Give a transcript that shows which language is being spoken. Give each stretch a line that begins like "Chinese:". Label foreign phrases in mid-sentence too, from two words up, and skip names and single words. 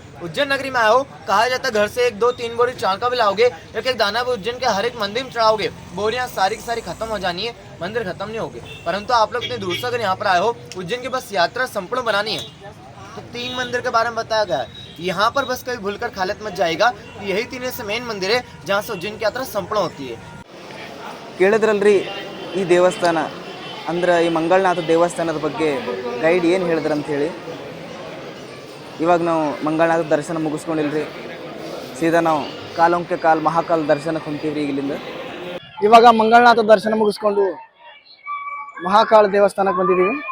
Hindi: उज्जैन नगरी में आओ, कहा जाता है घर से 1 2 3 बोरी चावल का भी लाओगे, एक एक दाना भी उज्जैन के हर एक मंदिर में चढ़ाओगे, बोरियां सारी की सारी खत्म हो जानी है, मंदिर खत्म नहीं होगी। परंतु आप लोग इतनी दूर से अगर यहाँ पर आए हो, उज्जैन की बस यात्रा संपूर्ण बनानी है, तो 3 मंदिर के बारे में बताया गया है। यहाँ पर बस कभी भूलकर खालिद मत जाएगा। यही 3 ऐसे मेन मंदिर है जहाँ से उज्जैन की यात्रा संपूर्ण होती है।
Kannada: ಕೇಳಿದ್ರಲ್ರಿ ಈ ದೇವಸ್ಥಾನ ಅಂದ್ರೆ ಈ ಮಂಗಳನಾಥ ದೇವಸ್ಥಾನದ ಬಗ್ಗೆ ಗೈಡ್ ಏನು ಹೇಳಿದ್ರು ಅಂತ ಹೇಳಿ. ಇವಾಗ ನಾವು ಮಂಗಳನಾಥ ದರ್ಶನ ಮುಗಿಸ್ಕೊಂಡಿಲ್ರಿ, ಸೀದಾ ನಾವು
Hindi: कालों के काल महाकाल
Kannada: ದರ್ಶನಕ್ಕೆ ಹೊಂತೀವ್ರಿ ಇಲ್ಲಿಂದ. ಇವಾಗ ಮಂಗಳನಾಥ ದರ್ಶನ ಮುಗಿಸ್ಕೊಂಡು ಮಹಾಕಾಳ ದೇವಸ್ಥಾನಕ್ಕೆ ಬಂದಿದ್ದೀವಿ.